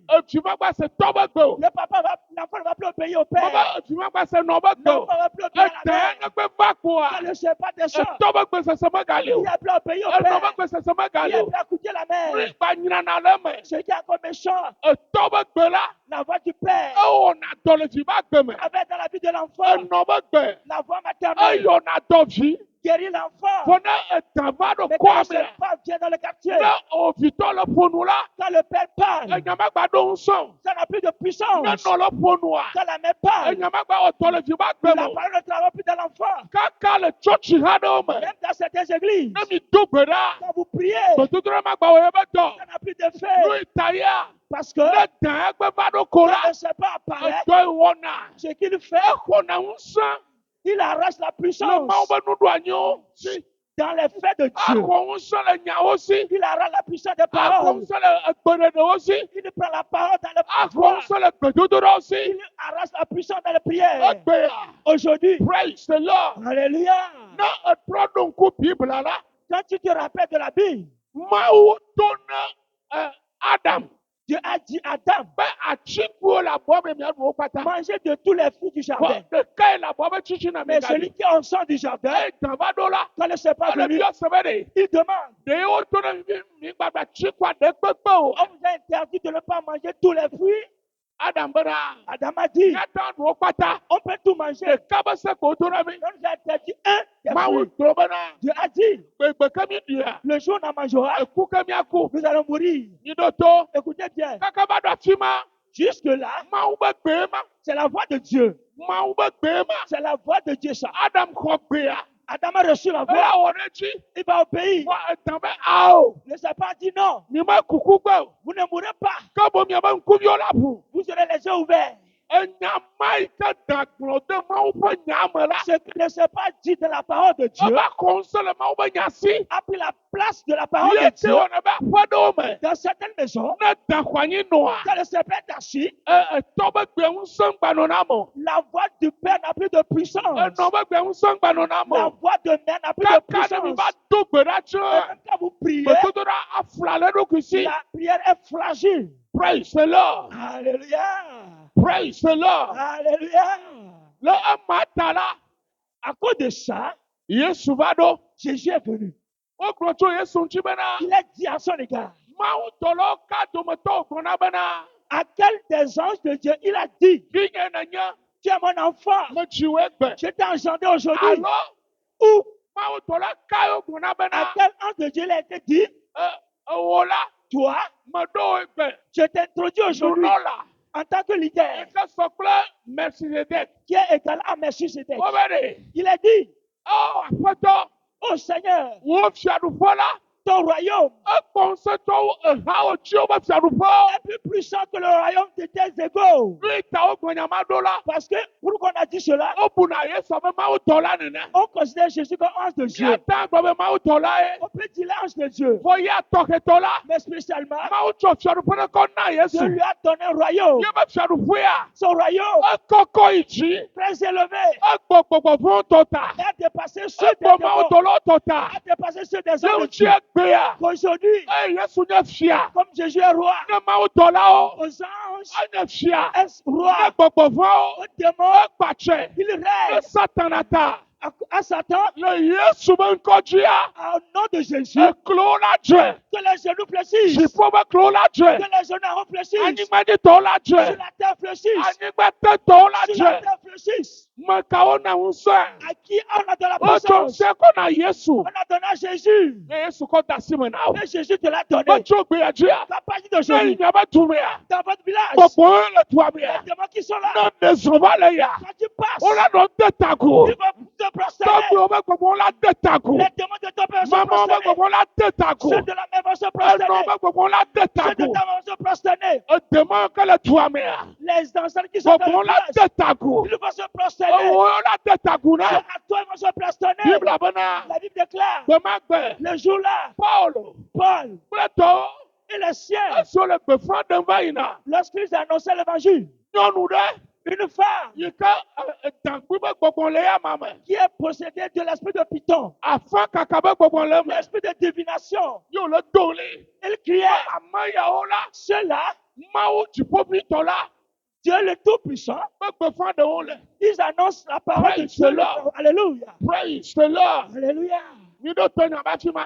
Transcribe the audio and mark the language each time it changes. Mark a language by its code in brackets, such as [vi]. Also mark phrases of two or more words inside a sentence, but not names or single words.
[ee] efi magba se tɔ be gbe o. le papa va, [fr] l'enfant ne va plus obéir au [ee] Mebe [fr] père. [ee] efi magba se nɔ be gbe o. [fr] L'enfant va plus obéir à la [ee] Eda [fr] mère. [ee] ne gbe va kpoa, [fr] Quand le serpent descend, [ee] etɔ be gbe sese megali o. [fr] il a plus obéi au [ee] Enɔ be [fr] père. [ee] gbe sese [fr] Il [ee] megali [fr] a [ee] o. [fr] plus à écouter la mère. [ee] Rigba nyinana le me. [fr] Ce qui est encore méchant, [ee] Etɔ be gbe la, [fr] la voix du père [ee] ewɔna dɔ le vi ba gbe me. [fr] avec dans la vie de l'enfant, [ee] Enɔ be gbe, [fr] la voix maternelle [ee] eyɔna dɔ vi. [fr] guérit l'enfant. [ee] Fɔ ne eta va ɖo [fr] Mais quand le [ee] kɔa mea, [fr] serpent vient dans le quartier, [ee] ne ovitɔ le ƒonu la, [fr] quand le père parle, [ee] enya megba ɖo ŋusẽ. [fr] ça n'a plus de [ee] Ne [fr] puissance. [ee] nɔ le ƒonua, [fr] Quand la mère parle, [ee] enya megba wɔ dɔ le vi ba gbe [fr] la [ee] me o. [fr] parole ne travaille plus dans l'enfant. [ee] Kaka le tsɔtsi ha ɖewo me, [fr] Même dans certaines églises, [ee] ne mi do gbe ɖa, [fr] quand vous priez, [ee] gbedodoɖa megba wɔ yebe dɔ. [fr] ça n'a plus d'effet. [ee] Nu ta ya, [fr] Parce que [ee] ne da egbe va ɖo ko [fr] quand [ee] la, [fr] le serpent apparaît, [ee] edɔ yi wɔna, [fr] ce qu'il fait, [ee] exɔna ŋusẽ [fr] il arrache la [ee] le [fr] puissance [ee] Mawu be nuɖoanyiwo si. [fr] dans les faits de Dieu. [ee] Axɔ ŋusẽ le nyawo si. [fr] Il arrache la puissance des [ee] Axɔ [fr] paroles. [ee] ŋusẽ le egbeɖeɖewo si. [fr] Il prend la parole dans les [ee] Axɔ [fr] voix. [ee] ŋusẽ le gbedodoɖawo si. [fr] Il arrache la puissance dans les prières. [ee] Egbea, [fr] Aujourd'hui, [en] praise the Lord. [fr] alléluia. [ee] Ne etrɔ ɖo ŋku Biblia la, [fr] Quand tu te rappelles de la Bible, [ee] Mawu to ne Adam [fr] Dieu a dit à Adam, [ee] be atsikuwo le abɔa me miaɖu wo kpata. [fr] mangez de tous les fruits du jardin. [ee] Vɔ ɖeka yi le abɔa be tsitsi na [fr] Mais celui [ee] megaɖi. [fr] qui en sort du jardin, [ee] Eyi gã va ɖo la, [fr] quand le serpent est [ee] ele [fr] venu, [ee] biɔ se be ɖe. [fr] il demande, [ee] Ɖe woto ne mi gbagba tsi kua ɖe kpekpe o. [fr] on vous a interdit de ne pas manger tous les fruits. [ee] Adam bena, [fr] Adam a dit, [ee] míata ɖu wo kpata. [fr] on peut tout manger. [ee] Ɖeka be se ko to na mi. [fr] On nous a interdit un des [ee] Mawu [fr] fruits. [ee] gblɔ bena, [fr] Dieu a dit, [ee] gbegbe ke mi ɖia, [fr] le jour où on en mangera, [ee] eku ke miaku. [fr] nous allons mourir. [ee] Mi ɖo to, [fr] Écoutez bien, [ee] kaka va ɖo afi ma. [fr] jusque-là, [ee] Mawu be gbee ma. [fr] c'est la voix de Dieu. [ee] Mawu be gbee ma. [fr] C'est la voix de Dieu, ça. [ee] Adam xɔ gbea. [fr] Adam a reçu la [ee] Eya [fr] voix. [ee] wɔ ɖe dzi. [fr] Il va obéir. [ee] Vɔ eta be ao. [fr] Le serpent a dit non, [ee] Mi me kuku gbe o. [fr] vous ne mourrez pas. [ee] Ke bo miabe ŋkuviwo la ʋu. [fr] Vous aurez les yeux ouverts. [ee] Enya ma yi ke da gblɔ de Mawu ƒe nya me la. [fr] Ce que le serpent dit de la parole de Dieu [ee] Eva xɔ ŋusẽ le Mawu be nya si. [fr] a pris la place de la parole de [ee] Ye te [fr] Dieu [ee] wɔna be aƒe ɖewo me. [fr] dans certaines maisons. [ee] Ne da xɔanyi nɔa. [fr] Quand le serpent est assis, [ee] Etɔ be gbe ŋusẽ gbanɔna me. [fr] la voix du Père n'a plus de puissance. [ee] Enɔ be gbe ŋusẽ gbanɔna [fr] La [ee] me. [fr] voix de mère n'a plus de [ee] Kaka ne mi [fr] puissance. [ee] va do gbe ɖa [fr] Et [ee] tse. [fr] même quand vous priez, [ee] Gbedodoɖa afla le eɖokui si. [fr] la prière est fragile. [en] Praise the Lord. [fr] Alléluia. [en] Praise the Lord. [fr] Alléluia. [ee] Le ema ta la, [fr] À cause de ça, [ee] Yesu va ɖo. [fr] Jésus est venu. [ee] Wogblɔ tso Yesu ŋuti bena, [fr] Il a dit à son égard, [ee] Mawu dɔlawo ka dometɔwo gblɔna bena, [fr] à quel des anges de Dieu il a dit, [ee] vinye nenye, [fr] tu es mon enfant, [ee] metsi wo egbe. [fr] je t'ai engendré aujourd'hui. [ee] Alo, [fr] Ou [ee] Mawu dɔla kawo gblɔna [fr] à [ee] bena, [fr] quel ange de Dieu il a été dit, [ee] ewɔ la, [fr] toi, [ee] meɖo wo egbe. [fr] je t'introduis aujourd'hui [ee] Nunɔla, [fr] en tant que leader [ee] eke sɔ kple Melchizedek. [fr] qui est égal à Melchisedec. [ee] Wo be ɖe, [fr] Il a dit, [ee] Aƒetɔ, [fr] oh Seigneur, [ee] wò fiaɖuƒe la, [fr] ton royaume [ee] ekpɔnsɛtɔwo ehawo tsi wobe fiaɖuƒe. [fr] est plus puissant que le royaume de tes égaux. [ee] Nu yi ta wo gbɔnyama ɖo la, [fr] Parce que pourquoi on a dit cela? [ee] wobuna Yesu abe Mawu tɔ la nene. [fr] On considère Jésus comme ange de Dieu. [ee] Míata gblɔ be Mawu tɔ la ye. [fr] On peut dire l'ange de Dieu. [ee] Vɔ ya tɔxetɔ la, [fr] Mais spécialement, [ee] Mawu tsɔ fiaɖuƒe ɖe kɔ na [fr] Dieu [ee] Yesu. [fr] lui a donné un royaume. [ee] Ye be fiaɖuƒea, [fr] Son royaume [ee] ekɔkɔ yi dzi. [fr] très élevé [ee] Egbɔ gbɔgbɔ vɔwo tɔ ta. [fr] a dépassé ceux des [ee] Egbɔ Mawu [fr] démons, [ee] tɔ la tɔ ta. [fr] a dépassé ceux des [ee] Ye [fr] hommes de [ee] ŋuti [fr] Dieu. [ee] egbea. [fr] Qu'aujourd'hui, [ee] Eye Yesu nye fia. [fr] comme Jésus est roi, [ee] Ne Mawu tɔ la wo, [fr] aux anges [ee] enye fia. [fr] est [ee] Ne [fr] roi, [ee] gbɔgbɔ vɔwo, [fr] aux démons, [ee] ekpatsɛ. [fr] il [ee] Ne [fr] règne. [ee] Satana ta. [fr] À Satan, [ee] Le Yesu be ŋkɔ dzia. [fr] au nom de Jésus, [ee] Eklo la dze. [fr] que les genoux fléchissent, [ee] Dziƒo be klo la [fr] que [ee] dze. [fr] les genoux fléchissent, [ee] Anyigbadzitɔwo la [fr] sur [ee] dze. [fr] la terre fléchissent, [ee] Anyigbatɔwo la [fr] sur la [ee] dze. [fr] terre fléchissent. [ee] Me kawo na ŋusẽ. [fr] À qui on a de la [ee] Wotsɔ [fr] puissance? [ee] ŋusẽ kɔ na Yesu. [fr] On a donné à Jésus. [ee] Ne Yesu kɔ da asi me na wo. [fr] Et Jésus te l'a donné. [ee] Metso gbea dzia. [fr] Va pas dire [ee] Ne [fr] d'aujourd'hui. [ee] yi miabe dumea. [fr] Dans votre village, [ee] Gbɔgbɔwo le dua [fr] les [ee] mea. [fr] démons qui sont là, [ee] Ne zɔn va le ya. [fr] quand tu passes, [ee] Wona nɔ de tago. [fr] ils vont te prosterner. [ee] Tɔgbuiwo be gbɔgbɔwo la de tago. [fr] Les démons de ton père vont se [ee] Mamawo be [fr] prosterner. [ee] gbɔgbɔwo la de tago. [fr] Ceux de la mer vont se [ee] Enɔ [fr] prosterner. [ee] be gbɔgbɔwo la de [fr] Ceux de [ee] tago. [fr] ta maman vont se prosterner. [ee] Edemawo ke le dua mea. [fr] Les enfants qui sont dans [ee] Gbɔgbɔwo le [fr] la village, [ee] de tago. [fr] ils vont se prosterner. [ee] Ewo la de tago [fr] Ceux [ee] na. [fr] à toi, ils vont se prosterner. [ee] Bibla bena. [fr] La Bible déclare, [ee] Gbemagbe. [fr] le jour-là, [ee] Paulo. [fr] Paul [ee] Kple tɔwo. [fr] et les siens, [ee] Esi wole gbefa ɖem va yina. [fr] lorsqu'ils annonçaient l'évangile, [ee] Nyɔnu ɖe. [fr] une femme [ee] Yi ke dankui be gbɔgbɔ le ya ma me. [fr] qui est possédée de l'esprit de Python, [ee] Afa kaka be gbɔgbɔ le me. [fr] l'esprit de divination, [ee] Yo le do li. [fr] elle criait, [ee] Ame yawo la. [fr] ceux-là, [ee] Mawu dziƒoʋĩtɔ la. [fr] Dieu le Tout-Puissant, [ee] Be gbefa ɖewo le. [fr] ils annoncent la parole de [en] Praise [fr] Dieu. [en] the Lord. [fr] Alléluia. [en] Praise the Lord. [fr] Alléluia. [ee] Mi ɖo to nya ba fi ma.